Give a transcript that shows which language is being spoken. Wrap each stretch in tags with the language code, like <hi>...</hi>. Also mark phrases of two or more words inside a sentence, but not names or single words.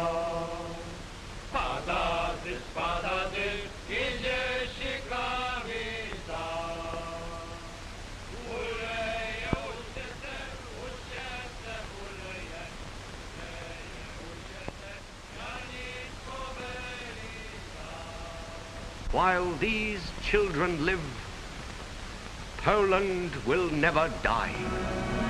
<pl>Spada deszcz, idzie sikawica. Uleje, uciece, uleje, Janicko Belica.</pl> <en>While these children live, Poland will never die.</en>